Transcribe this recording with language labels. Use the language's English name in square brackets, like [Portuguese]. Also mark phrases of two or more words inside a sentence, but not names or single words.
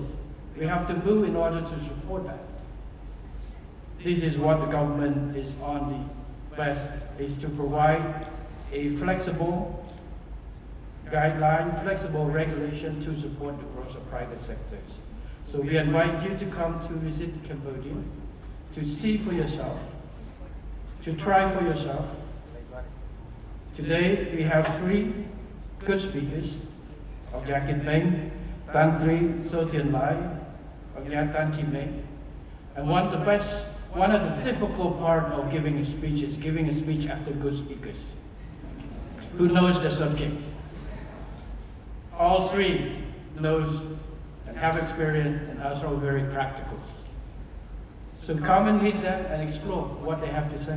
[English] We have to move in order to support that. This is what the government is on the best, is to provide a flexible guideline, flexible regulation to support the growth of private sectors. So we invite you to come to visit Cambodia, to see for yourself, to try for yourself. Today we have 3 good speakers, Yakit Beng, Tan Tri Sotian Lai, Tan Ki Meng. And one of the difficult part of giving a speech is giving a speech after good speakers who knows the subject. All 3 knows and have experience and also very practical. So come and meet them and explore what they have to say.